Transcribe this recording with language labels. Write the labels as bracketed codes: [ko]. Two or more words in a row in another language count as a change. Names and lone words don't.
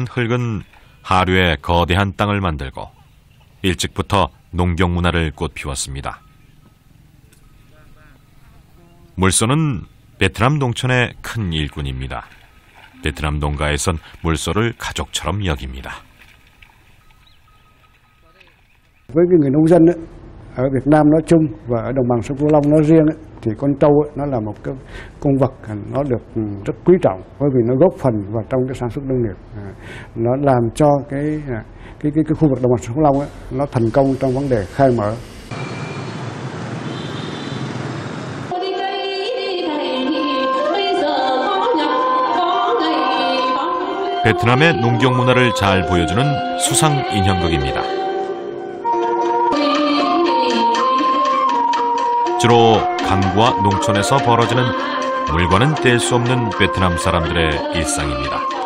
[ko] 흙은 하류에 거대한 땅을 만들고 일찍부터 농경 문화를 꽃피웠습니다. 물소는 베트남 농촌의 큰 일꾼입니다. 베트남 농가에선 물소를 가족처럼 여깁니다. [vi] Với cái người nông dân ấy, ở Việt Nam nói chung và ở đồng bằng sông Cửu Long nói riêng ấy, thì con trâu ấy, nó là một cái con vật nó được rất quý trọng bởi vì nó góp phần vào trong cái sản xuất nông nghiệp, nó làm cho cái khu vực đồng bằng sông Cửu Long ấy, nó thành công trong vấn đề khai mở. [ko] 베트남의 농경 문화를 잘 보여주는 수상 인형극입니다. 주로 강과 농촌에서 벌어지는 물과는 뗄 수 없는 베트남 사람들의 일상입니다.